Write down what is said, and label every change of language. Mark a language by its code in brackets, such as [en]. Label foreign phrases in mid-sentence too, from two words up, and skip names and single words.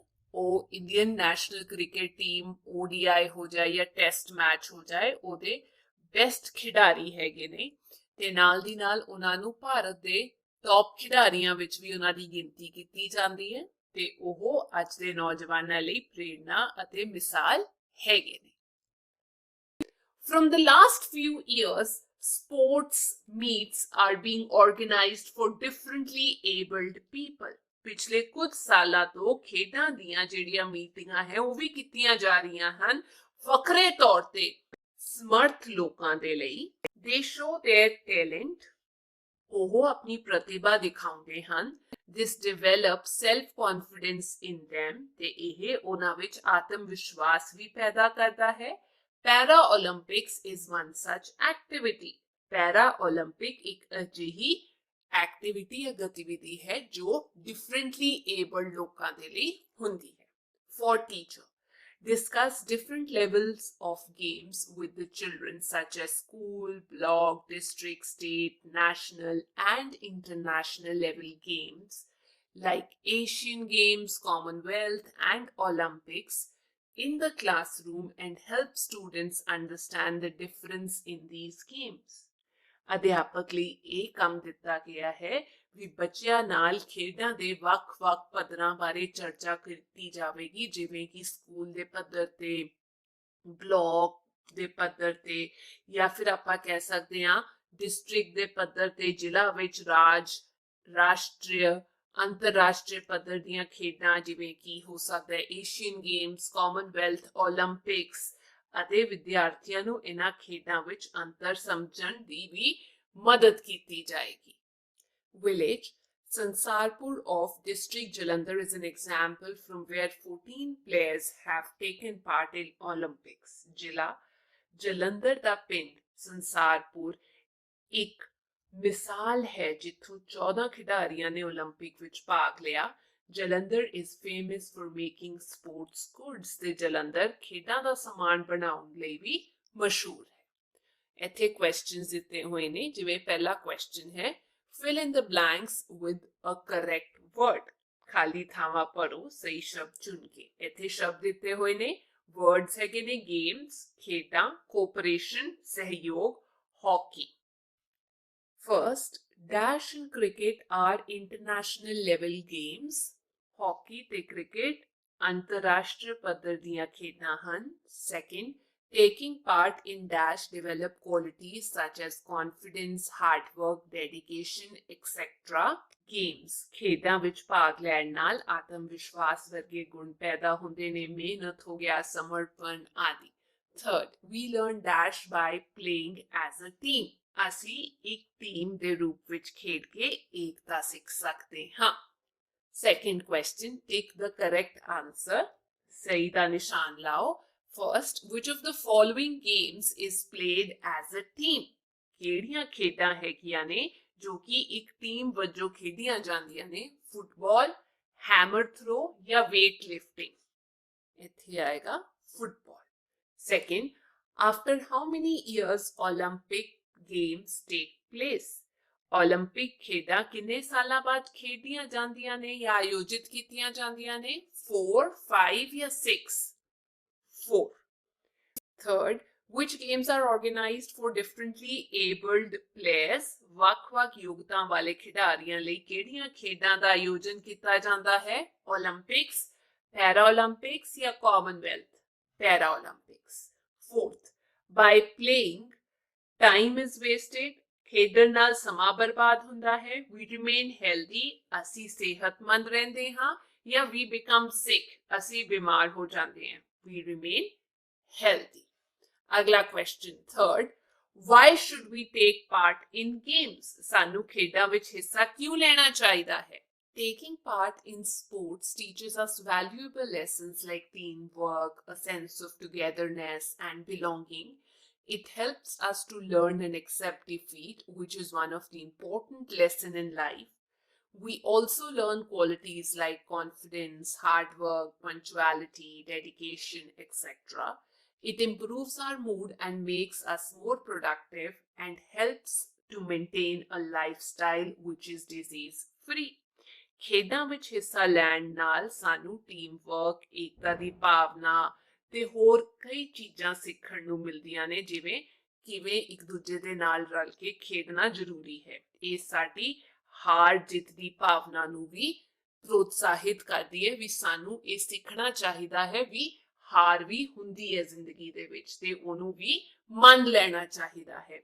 [pa] ਉਹ ਇੰਡੀਅਨ ਨੈਸ਼ਨਲ ਕ੍ਰਿਕਟ ਟੀਮ ODI ਹੋ ਜਾਏ ਜਾਂ [en] test match [pa] ਹੋ ਜਾਏ ਉਹਦੇ ਬੈਸਟ ਖਿਡਾਰੀ ਹੈਗੇ ਨੇ ਤੇ ਨਾਲ ਦੀ ਨਾਲ ਉਹਨਾਂ ਨੂੰ ਭਾਰਤ ਦੇ ਟੌਪ ਖਿਡਾਰੀਆਂ ਵਿੱਚ ਵੀ ਉਹਨਾਂ ਦੀ ਗਿਣਤੀ ਕੀਤੀ ਜਾਂਦੀ ਹੈ ਤੇ ਉਹ ਅੱਜ ਦੇ ਨੌਜਵਾਨਾਂ ਲਈ ਪ੍ਰੇਰਨਾ ਅਤੇ ਮਿਸਾਲ ਹੈਗੇ ਨੇ। [en] From the last few years, sports meets are being organized for differently abled people. [pa] ਪਿਛਲੇ ਕੁਝ ਸਾਲਾਂ ਤੋਂ ਖੇਡਾਂ ਦੀਆਂ ਜਿਹੜੀਆਂ ਮੀਟਿੰਗਾਂ ਹੈ ਉਹ ਵੀ ਕੀਤੀਆਂ ਜਾ ਰਹੀਆਂ ਹਨ ਵੱਖਰੇ ਤੌਰ ਤੇ ਸਮਰਥ ਲੋਕਾਂ ਦੇ ਲਈ। [en] They show their talent. [pa] ਉਹ ਆਪਣੀ ਪ੍ਰਤਿਭਾ ਦਿਖਾਉਂਦੇ ਹਨ। [en] This develops self-confidence in them [pa] ਤੇ ਇਹ ਉਹਨਾਂ ਵਿੱਚ ਆਤਮ ਵਿਸ਼ਵਾਸ ਵੀ ਪੈਦਾ ਕਰਦਾ ਹੈ। [en] Para Olympics is one such activity. [pa] Para Olympic ਇੱਕ ਅਜਿਹੀ ਐਕਟੀਵਿਟੀ ਜਾਂ ਗਤੀਵਿਧੀ ਹੈ ਜੋ [en] differently abled [pa] ਲੋਕਾਂ ਦੇ ਲਈ ਹੁੰਦੀ ਹੈ। [en] for teacher, discuss different levels of games with the children such as school, block, district, state, national and international level games like Asian Games, Commonwealth and Olympics in the classroom and help students understand the difference in these games. [pa] ਅਧਿਆਪਕ ਲਈ ਇਹ ਕੰਮ ਦਿੱਤਾ ਗਿਆ ਹੈ ਵੀ ਬੱਚਿਆਂ ਨਾਲ ਖੇਡਾਂ ਦੇ ਵੱਖ-ਵੱਖ ਪੱਧਰਾਂ ਬਾਰੇ ਚਰਚਾ ਕੀਤੀ ਜਾਵੇਗੀ, ਜਿਵੇਂ ਕਿ ਸਕੂਲ ਦੇ ਪੱਧਰ ਤੇ, ਬਲਾਕ ਦੇ ਪੱਧਰ ਤੇ, ਜਾਂ ਫਿਰ ਆਪਾਂ ਕਹਿ ਸਕਦੇ ਹਾਂ ਡਿਸਟ੍ਰਿਕਟ ਦੇ ਪੱਧਰ ਤੇ, ਜ਼ਿਲ੍ਹਾ ਵਿੱਚ ਰਾਜ, ਰਾਸ਼ਟਰੀ, ਅੰਤਰਰਾਸ਼ਟਰੀ ਪੱਧਰ ਦੀਆਂ ਖੇਡਾਂ ਜਿਵੇਂ ਕਿ ਹੋ ਸਕਦਾ ਹੈ ਏਸ਼ੀਅਨ ਗੇਮਸ, ਕਾਮਨਵੈਲਥ, ਓਲੰਪਿਕਸ, ਅਤੇ ਵਿਦਿਆਰਥੀਆਂ ਨੂੰ ਇਹਨਾਂ ਖੇਡਾਂ ਵਿੱਚ ਅੰਤਰ ਸਮਝਣ ਦੀ ਵੀ ਮਦਦ ਕੀਤੀ ਜਾਏਗੀ। [en] Village, Sansarpur of District Jalandhar is an example from where 14 players have taken part in Olympics. [pa] ਜ਼ਿਲ੍ਹਾ ਜਲੰਧਰ ਦਾ ਪਿੰਡ ਸੰਸਾਰਪੁਰ ਇੱਕ ਮਿਸਾਲ ਹੈ ਜਿੱਥੋਂ 14 ਖਿਡਾਰੀਆਂ ਨੇ ਓਲੰਪਿਕ ਵਿੱਚ ਭਾਗ ਲਿਆ। ਜਲੰਧਰ [en] is famous for making sports goods [pa] ਤੇ ਜਲੰਧਰ ਖੇਡਾਂ ਦਾ ਸਮਾਨ ਬਣਾਉਣ ਲਈ ਵੀ ਮਸ਼ਹੂਰ ਹੈ। ਇੱਥੇ ਕੁਐਸਚਨਸ ਦਿੱਤੇ ਹੋਏ ਨੇ, ਜਿਵੇਂ ਪਹਿਲਾ ਕੁਐਸਚਨ ਹੈ [en] fill in the blanks with a correct word. [pa] ਖਾਲੀ ਥਾਵਾਂ ਭਰੋ ਸਹੀ ਸ਼ਬਦ ਚੁਣ ਕੇ। ਇੱਥੇ ਸ਼ਬਦ ਦਿੱਤੇ ਹੋਏ ਨੇ, ਵਰਡਸ ਹੈਗੇ ਨੇ ਗੇਮਸ ਖੇਡਾਂ, ਕੋਆਪਰੇਸ਼ਨ ਸਹਿਯੋਗ, ਹਾਕੀ। [en] First, dash and cricket are international level games. [pa] ਹਾਕੀ ਤੇ ਕ੍ਰਿਕਟ ਅੰਤਰਰਾਸ਼ਟਰੀ ਪੱਧਰ ਦੀਆਂ ਖੇਡਾਂ ਹਨ। [en] Second, taking part in dash develop qualities such as confidence, hard work, dedication, etc. Games, [pa] ਖੇਡਾਂ ਵਿੱਚ ਭਾਗ ਲੈਣ ਨਾਲ ਆਤਮ ਵਿਸ਼ਵਾਸ ਵਰਗੇ ਗੁਣ ਪੈਦਾ ਹੁੰਦੇ ਨੇ, ਮਿਹਨਤ ਹੋ ਗਿਆ, ਸਮਰਪਣ ਆਦਿ। [en] Third, we learn dash by playing as a team. [pa] ਅਸੀਂ ਇੱਕ ਟੀਮ ਦੇ ਰੂਪ ਵਿੱਚ ਖੇਡ ਕੇ ਏਕਤਾ ਸਿੱਖ ਸਕਦੇ ਹਾਂ। [en] Second question, take the correct answer. [pa] ਸਹੀ ਦਾ ਨਿਸ਼ਾਨ ਲਾਓ। [en] First, which of the following games is played as a team? [pa] ਕਿਹੜੀਆਂ ਖੇਡਾਂ ਹੈਗੀਆਂ ਨੇ ਜੋ ਕਿ ਇੱਕ ਟੀਮ ਵਜੋਂ ਖੇਡੀਆਂ ਜਾਂਦੀਆਂ ਨੇ? ਫੁੱਟਬਾਲ, [en] hammer throw [pa] ਜਾਂ [en] weight lifting? [pa] ਇੱਥੇ ਆਏਗਾ ਫੁੱਟਬਾਲ। [en] Second, after how many years Olympic games take place? [pa] ਓਲੰਪਿਕ ਖੇਡਾਂ ਕਿੰਨੇ ਸਾਲਾਂ ਬਾਅਦ ਖੇਡੀਆਂ ਜਾਂਦੀਆਂ ਨੇ ਜਾਂ ਆਯੋਜਿਤ ਕੀਤੀਆਂ ਜਾਂਦੀਆਂ ਨੇ? 4, 5 ਜਾਂ 6? 4. [en] Third, which games are organized for differently abled players? [pa] ਵੱਖ-ਵੱਖ ਯੋਗਤਾ ਵਾਲੇ ਖਿਡਾਰੀਆਂ ਲਈ ਕਿਹੜੀਆਂ ਖੇਡਾਂ ਦਾ ਆਯੋਜਨ ਕੀਤਾ ਜਾਂਦਾ ਹੈ? ਓਲੰਪਿਕਸ, ਪੈਰਾ ਓਲੰਪਿਕਸ ਜਾਂ ਕਾਮਨਵੈਲਥ? ਪੈਰਾ ਓਲੰਪਿਕਸ। [en] Fourth, by playing, time is wasted. [pa] ਖੇਡਣ ਨਾਲ ਸਮਾਂ ਬਰਬਾਦ ਹੁੰਦਾ ਹੈ। [en] We remain healthy, [pa] ਅਸੀਂ ਸਿਹਤਮੰਦ ਰਹਿੰਦੇ ਹਾਂ, ਜਾਂ [en] we become sick, [pa] ਅਸੀਂ ਬਿਮਾਰ ਹੋ ਜਾਂਦੇ ਹਾਂ। [en] We remain healthy. ਅਗਲਾ question, third, why should we take part in games? [pa] ਸਾਨੂੰ ਖੇਡਾਂ ਵਿੱਚ ਹਿੱਸਾ ਕਿਉਂ ਲੈਣਾ ਚਾਹੀਦਾ ਹੈ? [en] Taking part in sports teaches us valuable lessons like teamwork, a sense of togetherness and belonging. It helps us to learn and accept defeat, which is one of the important lessons in life. We also learn qualities like confidence, hard work, punctuality, dedication, etc. It improves our mood and makes us more productive and helps to maintain a lifestyle which is disease-free. [pa] ਖੇਡਾਂ ਵਿੱਚ ਹਿੱਸਾ ਲੈਣ ਨਾਲ ਸਾਨੂੰ [en] team work, [pa] ਏਕਤਾ ਦੀ ਭਾਵਨਾ ਤੇ ਹੋਰ ਕਈ ਚੀਜ਼ਾਂ ਸਿੱਖਣ ਨੂੰ ਮਿਲਦੀਆਂ ਨੇ, ਜਿਵੇਂ ਕਿਵੇਂ ਇੱਕ ਦੂਜੇ ਦੇ ਨਾਲ ਰਲ ਕੇ ਖੇਡਣਾ ਜ਼ਰੂਰੀ ਹੈ। ਇਹ ਸਾਡੀ ਹਾਰ ਜਿੱਤ ਦੀ ਭਾਵਨਾ ਨੂੰ ਵੀ ਪ੍ਰੋਤਸਾਹਿਤ ਕਰਦੀ ਹੈ ਵੀ ਸਾਨੂੰ ਇਹ ਸਿੱਖਣਾ ਚਾਹੀਦਾ ਹੈ ਵੀ ਹਾਰ ਵੀ ਹੁੰਦੀ ਹੈ ਜ਼ਿੰਦਗੀ ਦੇ ਵਿੱਚ ਤੇ ਉਹਨੂੰ ਵੀ ਮੰਨ ਲੈਣਾ ਚਾਹੀਦਾ ਹੈ।